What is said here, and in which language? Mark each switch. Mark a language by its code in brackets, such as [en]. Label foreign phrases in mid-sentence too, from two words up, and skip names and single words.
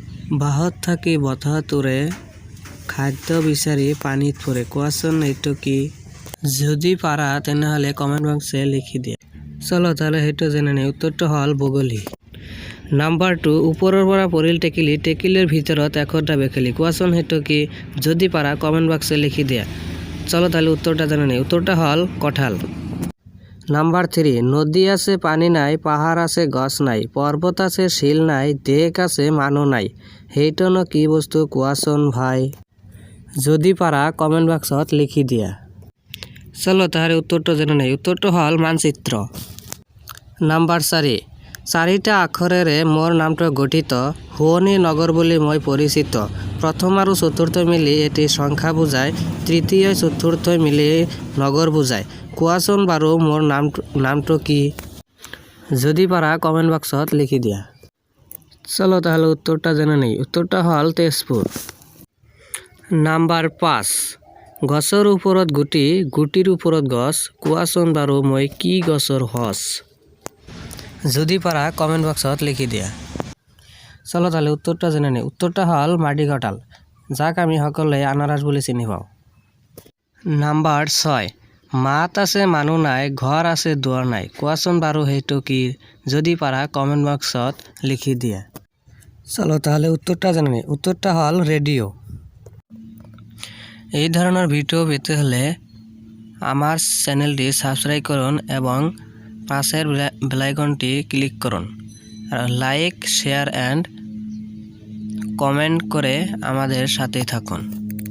[as] বাহত থাকি বতাহতোৰে খাদ্য বিচাৰি পানীত পৰে। কোৱাচোন এইটো কি? যদি পাৰা তেনেহ'লে কমেণ্ট বক্সে লিখি দিয়া। [bn] চলো তাহলে [as] সেইটো [bn] জেনে নিই। [as] উত্তৰটো হ'ল বগলী। নাম্বাৰ 2, ওপৰৰ পৰা পৰিল টেকেলি, টেকেলিৰ ভিতৰত এশটা বেকেলি। কোৱাচোন সেইটো কি? যদি পাৰা কমেণ্ট বক্সে লিখি দিয়া। [bn] চলো তাহলে [as] উত্তৰটা [bn] জেনে নিই। [as] উত্তৰটা হ'ল কঁঠাল। নাম্বার 3, নদী আছে পানি নাই, পাহাড় আছে গছ নাই, পর্বত আছে শিল নাই, দেশ আছে মানুহ নাই, সেইটোনো কি বস্তু কোৱাচোন ভাই? যদি পাৰা কমেণ্ট বক্সত লিখি দিয়া। [bn] চলো তাহলে [as] উত্তৰটো [bn] জেনে নিই। [as] উত্তৰটো হ'ল মানচিত্ৰ। নাম্বাৰ 4, 4টা আখৰেৰে মোৰ নামটো গঠিত, শুৱনি নগৰ বুলি মই পৰিচিত, প্ৰথম আৰু চতুৰ্থ মিলি এটি সংখ্যা বুজায়, তৃতীয় চতুৰ্থ মিলি নগৰ বুজায়। কোৱাচোন বাৰু মোৰ নামটো কি? যদি পাৰা কমেণ্ট বক্সত লিখি দিয়া। [bn] চলো তাহলে [as] উত্তৰটা [bn] জেনে নিই। [as] উত্তৰটা হ'ল তেজপুৰ। নাম্বাৰ 5, গছৰ ওপৰত গুটি, গুটিৰ ওপৰত গছ, কোৱাচোন বাৰু মই কি গছৰ সঁচ? যদি পাৰা কমেণ্ট বক্সত লিখি দিয়া। [bn] চলো তাহলে উত্তৰটা জেনে নিই। [as] উত্তৰটা হ'ল মাটি কঁঠাল, যাক আমি সকলোৱে আনাৰস বুলি চিনি পাওঁ। নাম্বাৰ 6, মাত আছে মানুহ নাই, ঘৰ আছে দুৱাৰ নাই, কোৱাচোন বাৰু সেইটো কি? যদি পাৰা কমেণ্ট বক্সত লিখি দিয়া। [bn] চলো তাহলে [as] উত্তৰটা [bn] জেনে নিই। [as] উত্তৰটা হ'ল রেডিও। [bn] এই ধরনের ভিডিও পেতে হলে আমার চ্যানেলটি সাবস্ক্রাইব করুন এবং পাশের বেল আইকনটি ক্লিক করুন। লাইক, [en] share and comment [bn] করে আমাদের সাথেই থাকুন।